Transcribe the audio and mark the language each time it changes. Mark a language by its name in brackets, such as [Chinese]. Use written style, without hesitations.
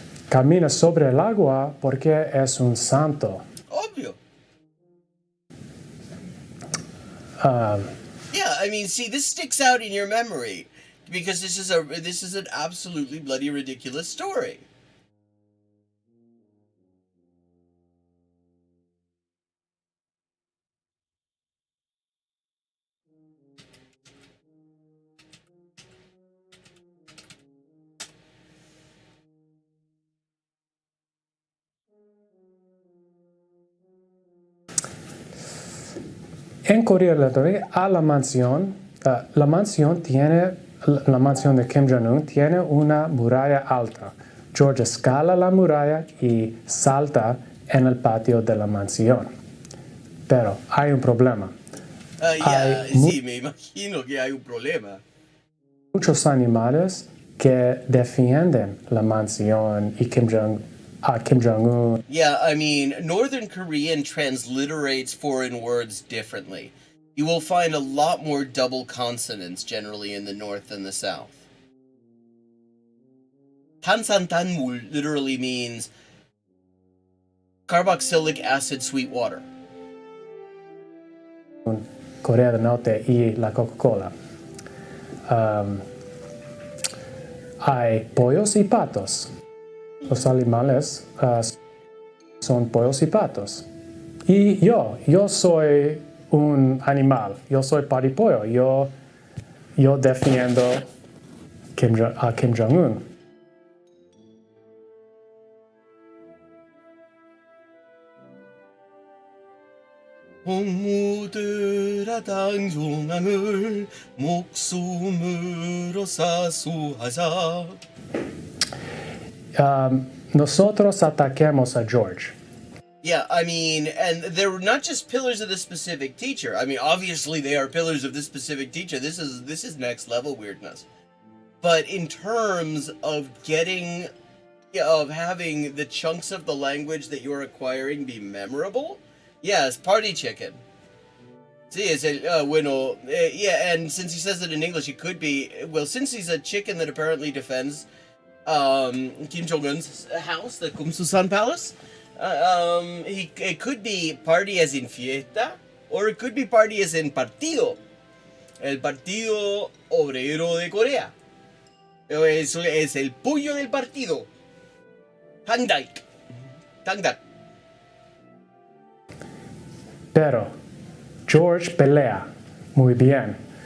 [Spanish] Camina sobre el agua porque es un santo. Obvio. [English] Yeah, I mean, see, this sticks out in your memory because this is an absolutely bloody ridiculous story. [Spanish] En Corea del Norte, a la mansión de Kim Jong-un tiene una muralla alta. George escala la muralla y salta en el patio de la mansión. Pero hay un problema. Sí, me imagino que hay un problema. Muchos animales que defienden la mansión y a Kim Jong-un. [English] Yeah, I mean, Northern Korean transliterates foreign words differently. You will find a lot more double consonants generally in the North than the South. Tansantanmul literally means carboxylic acid sweet water. [Spanish] Corea del Norte y la Coca-Cola. Hay pollos y patos. Los animales son pollos y patos. Y yo soy un animal. Yo soy paripollo. Yo defiendo a Kim Jong-un. [Korean] 홍무들아 당종왕을 목숨으로 사수하자. [Spanish] Nosotros atacamos a George. [English] Yeah, I mean, and they're not just pillars of this specific teacher. I mean, obviously they are pillars of this specific teacher. This is next level weirdness. But in terms of having the chunks of the language that you're acquiring be memorable, yes, party chicken. [Spanish] Sí, es el, bueno, [English] yeah, and since he says it in English, it could be, well, since he's a chicken that apparently defends Kim Jong-un's house, the Kumsusan Palace, it could be party as in fiesta, or it could be party as in partido. [Spanish] El Partido Obrero de Corea. Eso es el puño del partido. [Korean] Hangdak. Hangdak. [Spanish] Pero George pelea muy bien.